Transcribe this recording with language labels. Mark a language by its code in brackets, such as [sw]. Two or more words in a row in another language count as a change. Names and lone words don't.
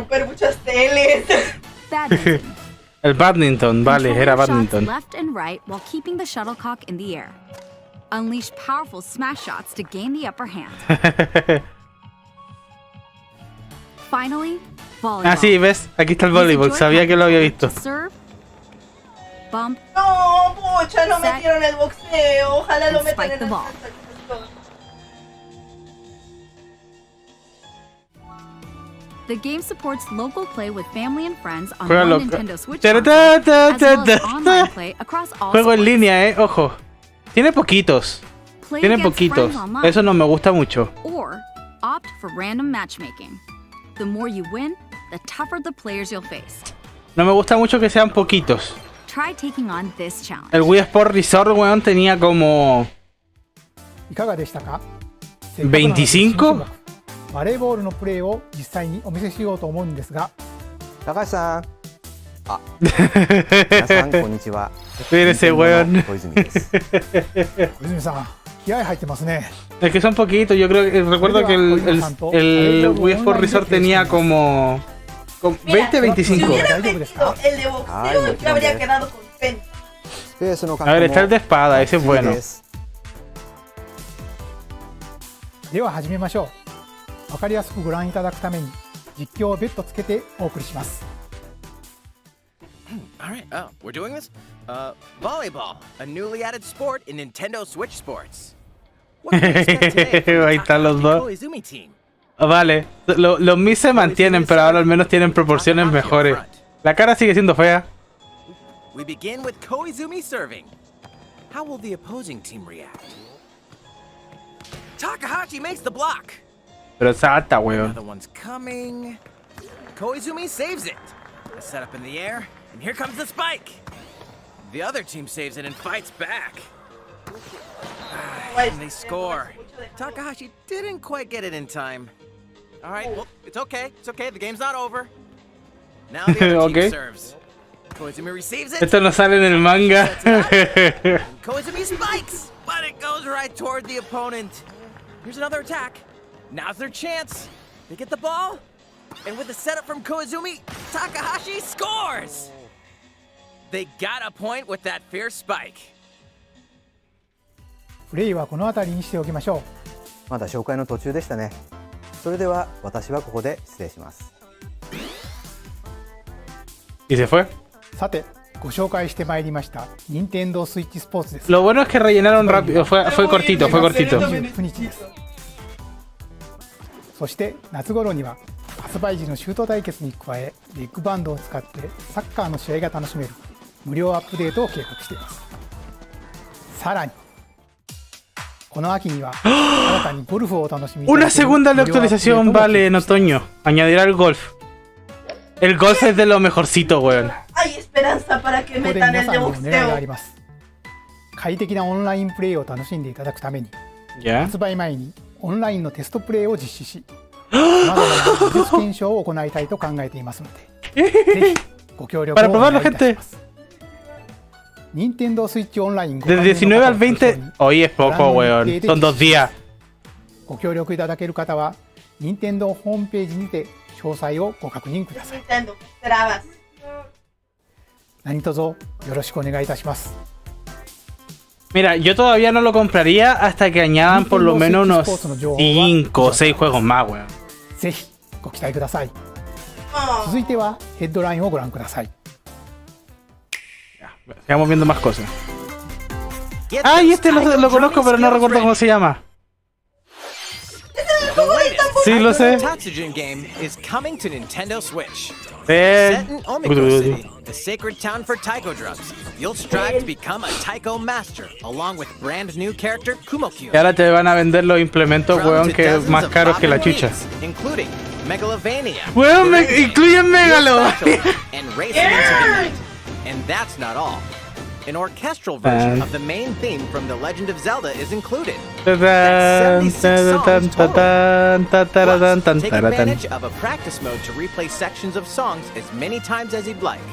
[es] romper muchas teles. Badminton. El badminton, vale, [en] Control [es] era [en] your shots badminton. left and right while keeping the shuttlecock in the air. Unleash powerful smash shots to gain the upper hand. Finally, volleyball. [es] Ah, sí, ves, aquí está el [en] Use a [es] voleibol, [en] Joy-Con [es] sabía que lo había visto. [en] to serve, bump, [es] No, pucha, no [en] Set. [es] metieron el boxeo. Ojalá lo [en] And [es] metan [en] spike [es] en [en] the [es] el [en] ball. The game supports local play with family and friends on [es] Juega [en] one [es] loca. [en] Nintendo Switch Ta, console, ta, ta, as well ta, as ta. online play across all [es] Juego en [en] sports. [es] línea, ojo. Tiene poquitos. [en] Play [es] Tiene [en] against [es] poquitos. [en] friends online, [es] Eso no me gusta mucho. [en] or opt for random matchmaking. The more you win, the tougher the players you'll face. [es] No me gusta mucho que sean poquitos. [en] Try taking on this challenge. [es] El Wii Sport Resort, weón, tenía como [ja] いかがでしたか？ [es] 25? [ja] バレーボールのプレーを実際にお見せしようと思うんですが、高橋さん。あ、皆さんこんにちは。 [es] Mira ese weón. [ja] 小泉です。小泉さん、気合入ってますね。 [es] Es que son poquitos, yo creo que recuerdo que el Wii Sport Resort tenía como 20, 25. Si hubiera metido el de boxeo, yo habría quedado contento. [ja] スペースの [es] A ver, está el de espada, ese es bueno. [ja] では始めましょう。わかりやすくご覧いただくために実況を別途つけてお送りします。 [en] All right, oh, we're doing this? Volleyball, a newly added sport in Nintendo Switch Sports. What can we expect today from [es] Ahí [en] the [es] están los dos. [en] Koizumi team? [es] Vale, los Mi se mantienen, pero ahora al menos tienen proporciones mejores. La cara sigue siendo fea. [en] We begin with Koizumi serving. How will the opposing team react? Takahashi makes the block. [es] Pero es alta, weón. [en] Another one's coming. Koizumi saves it. A setup in the air, and here comes the spike. The other team saves it and fights back. And they score. Takahashi didn't quite get it in time. All right, well, it's okay. It's okay. The game's not over. Now the other Okay. team serves. Koizumi receives it. [es] Esto no sale en el manga. [en] Koizumi spikes, but it goes right toward the opponent. Here's another attack. Now's their chance. They get the ball, and with the setup from Koizumi, Takahashi scores! They got a point with that fierce spike. [ja] プレイはこの辺りにしておきましょう。まだ紹介の途中でしたね。それでは私はここで失礼します。 [es] Y se fue. [ja] さて、ご紹介してまいりました任天堂スイッチスポーツです。 [es] Lo bueno es que rellenaron rápido. Fue cortito, fue cortito. [ja] 29 日です。そして夏頃には発売時のシュート対決に加え、ビッグバンドを使ってサッカーの試合が楽しめる無料アップデートを計画しています。さらにこの秋には新たにゴルフを楽しみいただ [es] Una [ja] ける [es] segunda [ja] 無料アップデートも [es] actualización vale en [ja] 計画しています。 [es] otoño. Añadirá el golf. El golf es de lo mejorcito, weón. Hay esperanza para que [ja] ここで [es] metan [ja] 皆 [es] el [ja] さ [es] de [ja] んにも狙いがあり [es] boxeo. [ja] ます。快適なオンラインプレイを楽しんでいただくために [es] ¿Ya? [ja] 発売前にオンラインのテストプレイを実施し、さまざまな技術検証を行いたいと考えていますので、ぜひ [es] Para probarlo, gente. [ja] Nintendo Switch Online [es] Del 19 al 20. Hoy es poco, weón. Son 2 días. [ja] ご協力いただける方は、任天堂ホームページにて詳細をご確認ください。何卒よろしくお願いいたします。 [es] Mira, yo todavía no lo compraría hasta que añadan por lo menos unos 5 o 6 juegos más, weón. [ja] ぜひご期待ください。続いてはヘッドラインをご覧ください。 [es] Sigamos viendo más cosas. ¡Ay, este lo conozco, pero no recuerdo cómo se llama! Sí, lo sé. [en] Tatsujin game is coming to Nintendo Switch. Set in Omiko City, the sacred town for taiko drums, you'll strive to become a taiko master, along with brand new character Kumokyo. [es] Y ahora te van a vender los implementos, weón, que es más caros que la chucha. [en] Including Megalovania. [es] Weón, incluyen Megalo. [en] And racing into the night. And that's not all. An orchestral version of the main theme from The Legend of Zelda is included. That's 76 songs total. Plus, take advantage of a practice mode to replay sections of songs as many times as you'd like.